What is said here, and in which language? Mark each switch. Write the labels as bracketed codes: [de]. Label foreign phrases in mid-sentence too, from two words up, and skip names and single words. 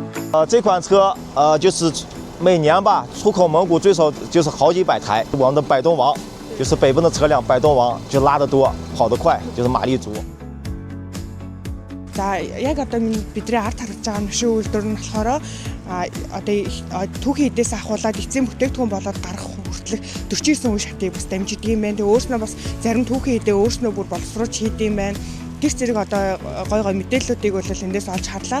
[zh] 这款车就是每年吧出口蒙古最少就是好几百台。我们的百动王就是北奔的车辆，百动王就拉得多，跑得快，就是马力足。 [mn] За яг одоо бидний ард харагдж байгаа машин үйлдвэр нь болохоор одоо түүхийн эдээс ахуулаад эцсийн бүтээгдэхүүн болоод гарах хүртэлх 49 үе шатыг бас дамжиж идэм байх. Тэгээ өөрснөө бас зарим түүхийн эдээ өөрснөө бүр боловсруулж хийдэм байх. Тэр зэрэг одоо гой мэдээллүүдийг бол эндээс олж харлаа.